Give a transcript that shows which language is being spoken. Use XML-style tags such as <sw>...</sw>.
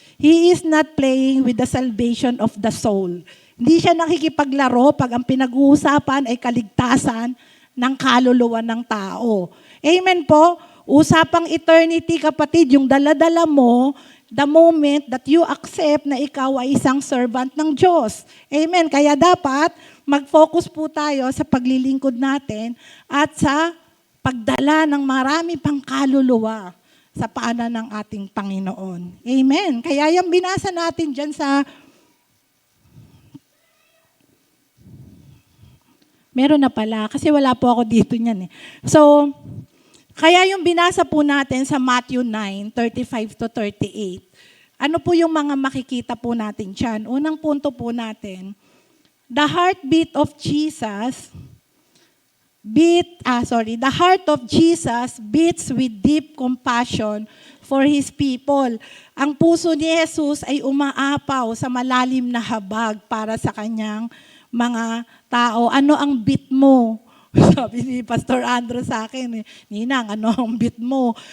<en>He is not playing with the salvation of the soul.</en> <tl>Hindi siya nakikipaglaro pag ang pinag-uusapan ay kaligtasan ng kaluluwa ng tao. Amen po? Usapang eternity, kapatid, yung dala-dala mo,</tl> <en>the moment that you accept</en> <tl>na ikaw ay isang servant ng Diyos. Amen. Kaya dapat mag-focus po tayo sa paglilingkod natin at sa pagdala ng marami pang kaluluwa sa paanan ng ating Panginoon. Amen. Kaya yung binasa natin dyan meron na pala, kasi wala po ako dito niyan. So, kaya yung binasa po natin sa Matthew 9:35 to 38, ano po yung mga makikita po natin dyan? Unang punto po natin,</tl> <en>the heartbeat of Jesus, the heart of Jesus beats with deep compassion for His people.</en> <tl>Ang puso ni Jesus ay umaapaw sa malalim na habag para sa kanyang mga tao. Ano ang beat mo? Sabi ni Pastor Andrew sa akin, Ninang, ano ang beat mo?</tl>